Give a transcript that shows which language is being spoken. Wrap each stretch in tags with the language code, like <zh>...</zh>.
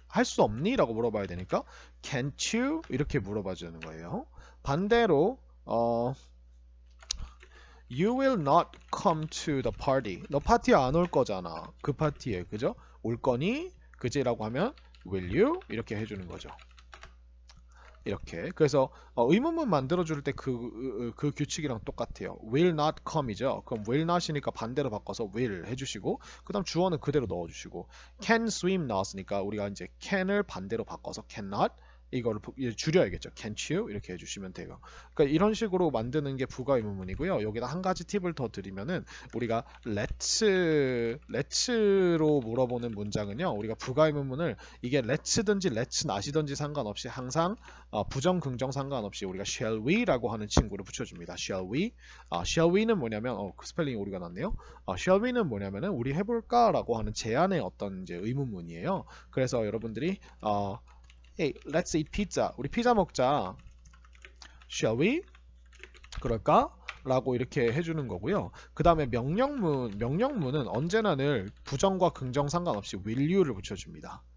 <ko>할 수 없니? 라고 물어봐야 되니까</ko> <en>can't you?</en> <ko>이렇게 물어봐 주는 거예요. 반대로</ko> <en>어, You will not come to the party.</en> <ko>너 파티에 안 올 거잖아. 그 파티에, 그죠? 올 거니? 그지라고 하면</ko> <en>will you?</en> <ko>이렇게 해주는 거죠. 이렇게. 그래서 의문문 만들어줄 때 그 규칙이랑 똑같아요.</ko> <en>will not come이죠.</en> <ko>그럼 will not이니까 반대로 바꿔서 will 해주시고, 그 다음 주어는 그대로 넣어주시고, can swim 나왔으니까 우리가 이제 can을 반대로 바꿔서 cannot, 이거를 줄여야겠죠.</ko> <en>can't you</en> <ko>이렇게 해주시면 돼요. 그러니까 이런 식으로 만드는 게 부가 의문문이고요. 여기다 한 가지 팁을 더 드리면은 우리가 let's로 물어보는 문장은요. 우리가 부가 의문문을 이게 let's든지 let's not이든지 상관없이 항상 부정 긍정 상관없이 우리가 shall we라고 하는 친구를 붙여줍니다.</ko> <en>shall we?</en> <ko>shall we는 뭐냐면 그 스펠링이 오류가 났네요. shall we는 뭐냐면은 우리 해볼까라고 하는 제안의 어떤 이제 의문문이에요. 그래서 여러분들이</ko> <en>Hey, let's eat pizza.</en> <ko>우리 피자 먹자.</ko> <en>Shall we?</en> <ko>그럴까? 라고 이렇게 해주는 거고요. 그 다음에 명령문은 언제나 늘 부정과 긍정 상관없이</ko> <en>will you</en> <ko>를 붙여줍니다.</ko>